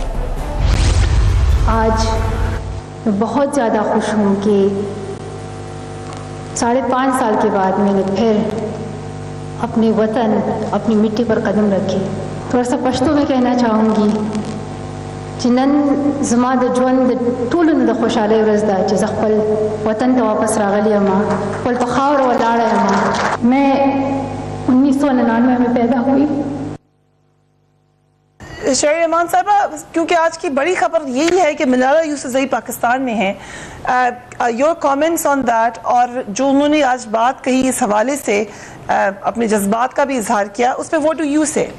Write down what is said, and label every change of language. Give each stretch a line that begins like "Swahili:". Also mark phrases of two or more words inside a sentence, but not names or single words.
Urdu: آج میں بہت زیادہ خوش ہوں کہ 5.5 سال کے بعد میں نے پھر اپنے وطن، اپنی مٹی پر قدم رکھے. تھوڑا سا پشتو میں کہنا چاہوں گی
Pashto: چنن زما د ژوند ټولو د خوشحالۍ ورځ ده چې زه خپل وطن ته واپس راغلی یم، خپل په خاوره ولاړه یم۔
Urdu: میں 1999 میں پیدا ہوئی. شیری رحمان صاحبہ، کیونکہ آج کی بڑی خبر یہی ہے کہ ملالہ یوسفزئی پاکستان میں ہے,
English: your comments on that,
Urdu: اور جو انہوں نے آج بات کہی اس حوالے سے اپنے جذبات کا بھی اظہار کیا، اس پر
English: what do you say?